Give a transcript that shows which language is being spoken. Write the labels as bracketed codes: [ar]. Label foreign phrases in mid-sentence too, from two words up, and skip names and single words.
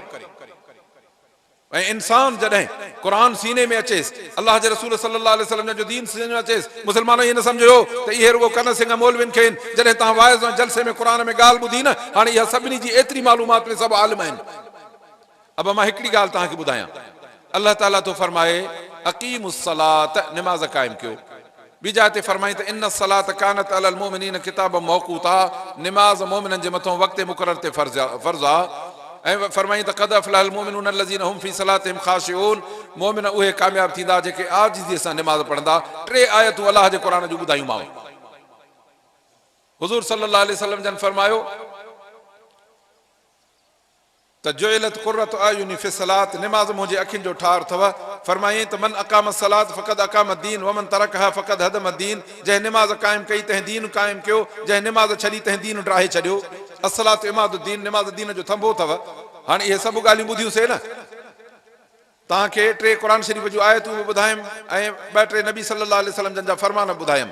[sd] ऐं इंसान जॾहिं क़ुर सीने में अचेसि, अलाह जे रसूल [ar] صلى الله عليه وسلم [sd] जो दीन सीने में अचेसि, मुस्लमान ईअं न सम्झो त इहे रुगो कन सिंह मौलवियुनि खे। जॾहिं तव्हां वाइज़ ऐं जलसे में क़ुर में ॻाल्हि ॿुधी न, हाणे इहा सभिनी जी एतिरी मालूमात में सभु आलिम आहिनि। अब मां हिकिड़ी ॻाल्हि तव्हांखे ॿुधायां। अलाह ताला तो फरमाए [ar] أقيموا الصلاة, [sd] निमाज़ क़ाइमु कयो। ॿी जाइ ते फरमाई त [ar] إن الصلاة كانت على المؤمنين كتابا موقوتا. [sd] निमाज़ मोमिननि जे मथां वक़्त मुक़रर ते फ़र्ज़ आहे। ऐं फरमाई त [ar] قد أفلح المؤمنون الذين هم في صلاتهم خاشعون. [sd] मोमिन उहे कामयाब थींदा जेके आजिज़ीअ सां निमाज़ पढ़ंदा। 3 आयतूं अलाह जे क़ुर जूं ॿुधायूं मां। हुज़ूर [ar] صلى الله عليه وسلم [sd] जन फरमायो त [ar] جعلت قرة عيني في الصلاة, [sd] निमाज़ मुंहिंजे अखियुनि जो ठार अथव। फरमाईं त [ar] من أقام الصلاة فقد أقام الدين ومن تركها فقد هدم الدين, [sd] जंहिं निमाज़ क़ाइमु कई तंहिं दीन क़ाइमु कयो, जंहिं निमाज़ छॾी तंहिं दीन ड्राहे छॾियो। [ar] الصلاة عماد الدين, [sd] निमाज़ दीन जो थंभो अथव। हाणे इहे सभु ॻाल्हियूं ॿुधियूंसीं न। तव्हांखे 3 क़ुरान शरीफ़ जूं आयतूं बि ॿुधायमि ऐं 2-3 नबी [ar] صلى الله عليه وسلم [sd] जन जा फरमान ॿुधायमि।